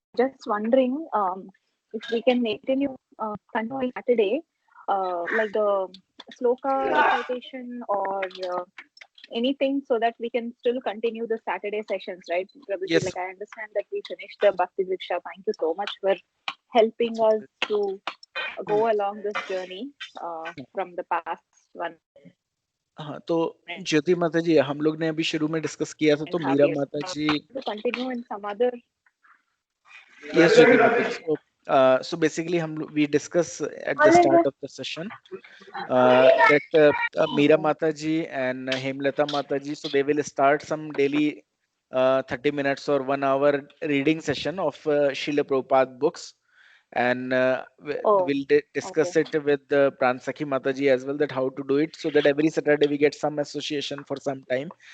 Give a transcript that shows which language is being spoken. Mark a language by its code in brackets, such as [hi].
[en] Just wondering if we can continue Saturday, like the sloka recitation or anything, so that we can still continue the Saturday sessions, right, Prabhuji? Yes. Like I understand that we finished the Bhakti Vriksha. Thank you so much for helping us to go along this journey from the past one. [hi] हाँ, तो ज्योति माता जी, हम लोग ने अभी शुरू में discuss किया था, तो मीरा माता जी [en] to continue in some other. Yes, Jyoti Mata ji. So basically we discuss at the start of the session that Meera Mata ji and Hemlata Mata ji, so they will start some daily 30 minutes or 1 hour reading session of Srila Prabhupada books, and we'll discuss it with Pransakhi Mataji as well, that how to do it, so that every Saturday we get some association for some time.